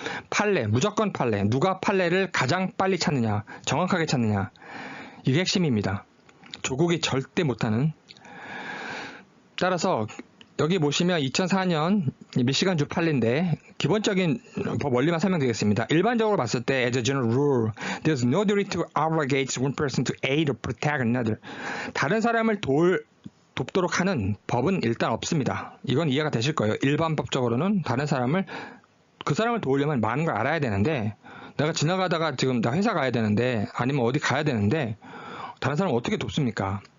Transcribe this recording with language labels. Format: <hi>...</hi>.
<ko>판례, 무조건 판례. 누가 판례를 가장 빨리 찾느냐, 정확하게 찾느냐. 이게 핵심입니다. 조국이 절대 못하는. 따라서 여기 보시면 2004년 미시간주 판례인데 기본적인 법 원리만 설명드리겠습니다. 일반적으로 봤을 때</ko> <en>as a general rule, there's no duty to obligate one person to aid or protect another.</en> <ko>다른 사람을 돕도록 하는 법은 일단 없습니다. 이건 이해가 되실 거예요. 일반법적으로는 그 사람을 도우려면 많은 걸 알아야 되는데 내가 지나가다가 지금 나 회사 가야 되는데 아니면 어디 가야 되는데 다른 사람을 어떻게 돕습니까?</ko>